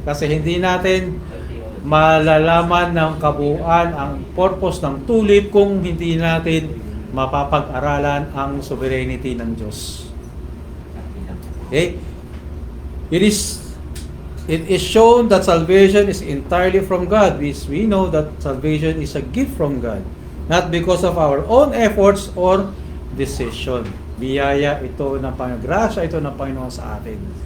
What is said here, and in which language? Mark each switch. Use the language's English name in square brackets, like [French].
[Filipino] Kasi hindi natin malalaman ng kabuuan ang purpose ng tulip kung hindi natin mapapag-aralan ang sovereignty ng Diyos. Okay? [English] It is shown that salvation is entirely from God. We know that salvation is a gift from God, not because of our own efforts or decision. [Filipino] Biyaya ito ng Panginoon. Grasya ito ng Panginoon sa atin.